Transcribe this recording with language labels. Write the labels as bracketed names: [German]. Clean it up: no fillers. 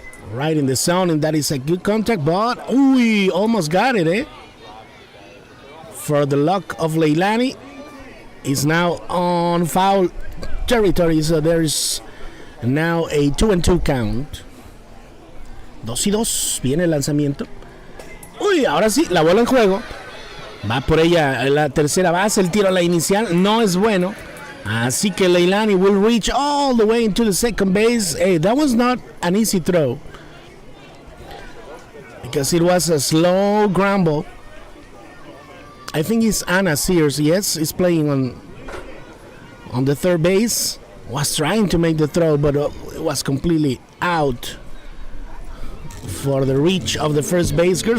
[English] Right in the zone, and that is a good contact, but we almost got it, eh? For the luck of Leilani, is now on foul territory, so there's now a 2-2 count. [Spanish] 2-2, viene el lanzamiento. Uy, ahora sí, la bola en juego. Va por ella la tercera base, el tiro a la inicial no es bueno. Así que [English] Leilani will reach all the way into the second base. Hey, that was not an easy throw, because it was a slow ground ball. I think it's Anna Sears, yes, is playing on the third base. Was trying to make the throw, but it was completely out for the reach of the first baseman.